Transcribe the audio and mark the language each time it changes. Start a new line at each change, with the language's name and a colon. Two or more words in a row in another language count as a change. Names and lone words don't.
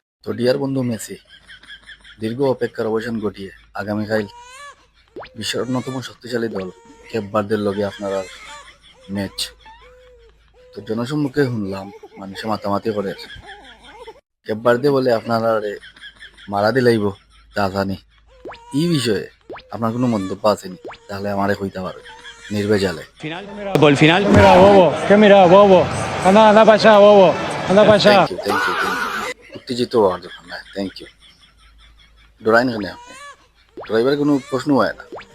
Bangla: তো ডিয়ার বন্ধু মেসি দীর্ঘ অপেক্ষার অবসান ঘটিয়ে আগামীকাল বিশ্বের অন্যতম শক্তিশালী দল কেপ ভার্দের লগে আপনার ম্যাচ। তো জনসম্মুখে শুনলাম মানুষে মাতামাতি করে কেপ ভার্দে বলে আপনারা মারা দিলাইব তা জানি এই বিষয়ে আপনার কোনো মন্তব্য আসেনি, তাহলে আমারে কইতে পারবে নির্ভেজালে।
Spanish: Al final. Mira, bobo. ¿Qué mira, bobo? Anda, anda para allá, bobo. Anda para allá.
English: Thank you
Bangla: উত্তেজিত হওয়ার দরকার নাই,
English: thank you.
Bangla: ডরাই না আপনি, ডরাইবার কোনো প্রশ্ন হয় না।